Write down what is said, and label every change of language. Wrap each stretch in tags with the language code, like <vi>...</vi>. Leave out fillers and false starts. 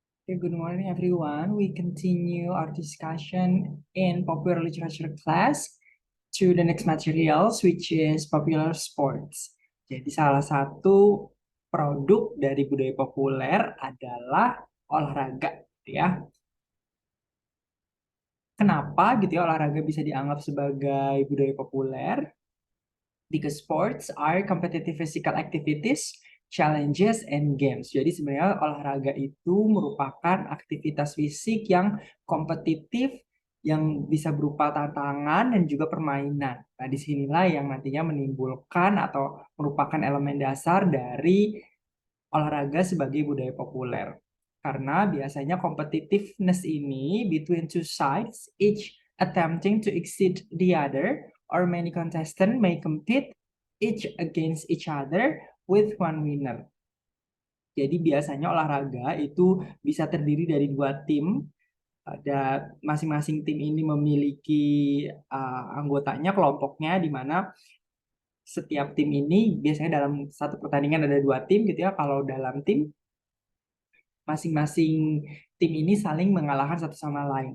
<en>Okay, good morning, everyone. We continue our discussion in popular literature class to the next materials, which is popular sports.</en> <id>Jadi, salah satu produk dari budaya populer adalah olahraga, gitu ya. Kenapa gitu ya olahraga bisa dianggap sebagai budaya populer?</id> <en>Because sports are competitive physical activities, challenges, and games.</en> <id>Jadi sebenarnya olahraga itu merupakan aktivitas fisik yang kompetitif, yang bisa berupa tantangan dan juga permainan. Nah, disinilah yang nantinya menimbulkan atau merupakan elemen dasar dari olahraga sebagai budaya populer. Karena biasanya</id> <en>competitiveness ini between two sides, each attempting to exceed the other, or many contestants may compete each against each other with one winner.</en> <id>Jadi biasanya olahraga itu bisa terdiri dari dua tim. Ada masing-masing tim ini memiliki anggotanya, kelompoknya, di mana setiap tim ini biasanya dalam satu pertandingan ada dua tim gitu ya. Kalau dalam tim masing-masing tim ini saling mengalahkan satu sama lain.</id>